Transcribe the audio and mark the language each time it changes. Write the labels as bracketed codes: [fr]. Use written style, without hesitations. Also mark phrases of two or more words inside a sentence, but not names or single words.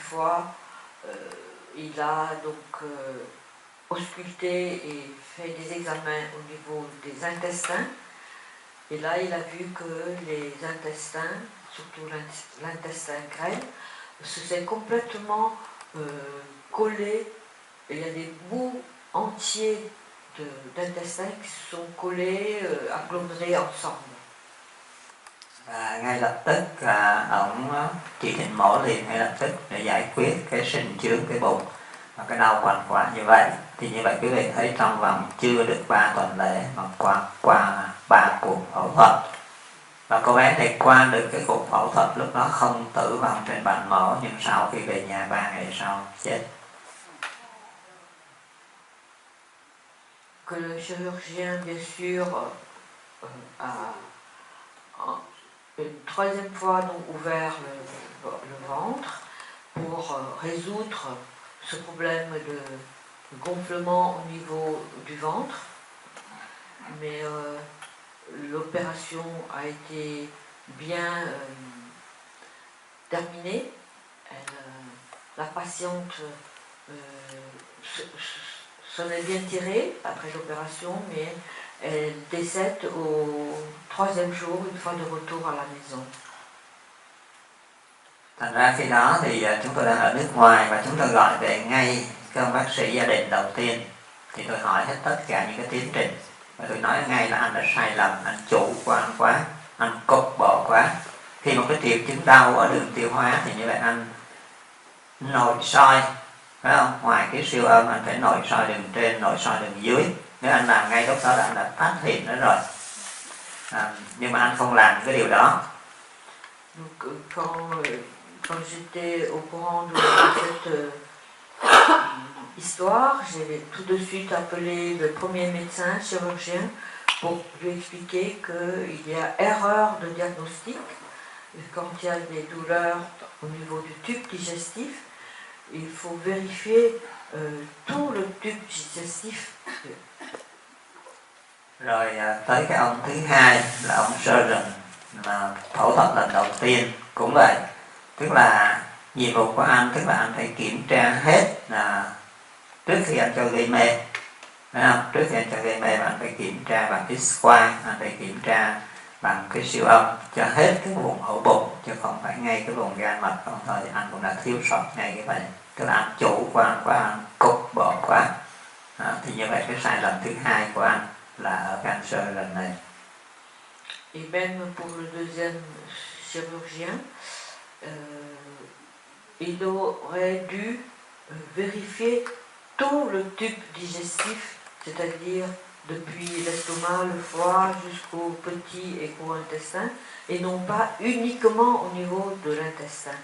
[fr] foie, il a donc ausculté et fait des examens au niveau des intestins, et là il a vu que les intestins, surtout l'intestin grêle, se sont complètement collés, et il y a des bouts entiers d'intestins qui se sont collés, agglomérés ensemble. [vi] Và ngay lập tức ông chỉ định mổ liền ngay lập tức để giải quyết cái sinh chướng cái bụng và cái đau quằn quại như vậy. Thì như vậy quý vị thấy trong vòng chưa được 3 tuần lễ mà qua 3 cuộc phẫu thuật. Và cô bé này qua được cái cuộc phẫu thuật, lúc đó không tử vong trên bàn mổ, nhưng sau khi về nhà 3 ngày sau chết. [fr] Que le chirurgien, bien sûr, a une troisième fois donc ouvert le ventre pour résoudre ce problème de gonflement au niveau du ventre, mais l'opération a été bien terminée. La patiente s'en est bien tirée après l'opération, mais elle décède au 3e jour, une fois de retour à la maison. [vi] Thành ra khi đó thì chúng tôi đang ở nước ngoài và chúng tôi gọi về ngay các ông bác sĩ gia đình đầu tiên. Thì tôi hỏi hết tất cả những cái tiến trình và tôi nói ngay là anh đã sai lầm, anh chủ quan quá, anh cục bộ quá. Khi một cái triệu chứng đau ở đường tiêu hóa thì như vậy anh nội soi, phải không? Ngoài cái siêu âm anh phải nội soi đường trên, nội soi đường dưới. Nếu anh làm ngay lúc đó là anh đã phát hiện nó rồi. Nhưng mà anh không làm cái điều đó. [fr] Donc, quand j'étais au courant de cette histoire, j'ai tout de suite appelé le premier médecin chirurgien pour lui expliquer qu'il y a erreur de diagnostic. Quand il y a des douleurs au niveau du tube digestif, il faut vérifier tout le tube digestif. [vi] Rồi tới cái ông thứ hai là ông surgeon mà phẫu thuật lần đầu tiên cũng vậy. Tức là nhiệm vụ của anh, tức là anh phải kiểm tra hết là trước khi anh cho gây mê Phải không? Trước khi anh cho gây mê bạn phải kiểm tra bằng X-quang, anh phải kiểm tra bằng cái siêu âm cho hết cái vùng ổ bụng, chứ không phải ngay cái vùng gan mật không thôi thì anh cũng đã thiếu sót ngay cái bệnh. Tức là anh chủ quan quá, anh cục bộ quá. Thì như vậy cái sai lầm thứ hai của anh là ở cancer lần này. [fr] Et même pour le deuxième chirurgien, il aurait dû vérifier tout le tube digestif, c'est-à-dire depuis l'estomac, le foie jusqu'au petit et gros intestin, et non pas uniquement au niveau de l'intestin.